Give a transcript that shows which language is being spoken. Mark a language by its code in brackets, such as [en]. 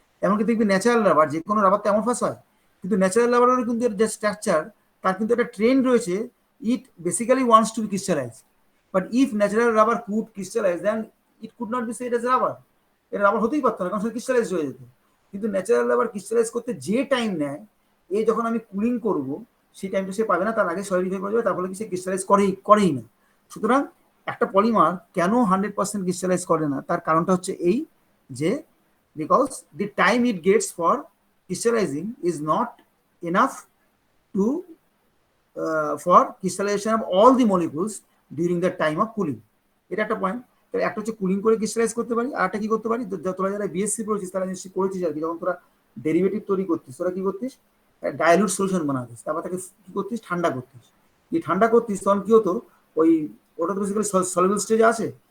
[bn] এমনকি দেখবি natural rubber, যে কোনো রাবার তো অ্যামরফাস হয়, কিন্তু ন্যাচারাল রাবারের কিন্তু যে স্ট্রাকচার, তার কিন্তু একটা ট্রেন্ড রয়েছে, [en] It basically wants to be crystallize. But if natural rubber could crystallize, then it could not be said as rubber. [bn] এটা রাবার হতেই পারতো না, কারণ সেটা ক্রিস্টালাইজ হয়ে যেত। কিন্তু ন্যাচারাল রাবার ক্রিস্টালাইজ করতে যে টাইম নেয়, এই যখন আমি কুলিং করবো সেই টাইমটা সে পাবে না, তার আগে সলিডিফাই করে যাবে, তার ফলে কি সে ক্রিস্টালাইজ করেই না। সুতরাং একটা পলিমার কেন 100% ক্রিস্টালাইজ করে না, তার কারণটা হচ্ছে এই যে [en] Because the time it gets for crystallizing is not enough to for crystallization of all the molecules during the time of cooling. [bn] এটা একটা পয়েন্ট। তাহলে একটা হচ্ছে কুলিং করে ক্রিস্টালাইজ করতে পারি, আর একটা কি করতে পারি, তোরা যারা বিএসসি পড়েছিস তারা নিশ্চয়ই করেছিস আর কি, যখন তোরা ডেরিভেটিভ তৈরি করতিস, তোরা কি করতিস, ডাইলুট সলিউশন বানাতিস, তারপর তাকে কি করতিস, ঠান্ডা করতিস। এই ঠান্ডা করতিস তখন কি হতো, ওটা তো বেসিক্যালি সলিউবল স্টেজে আছে।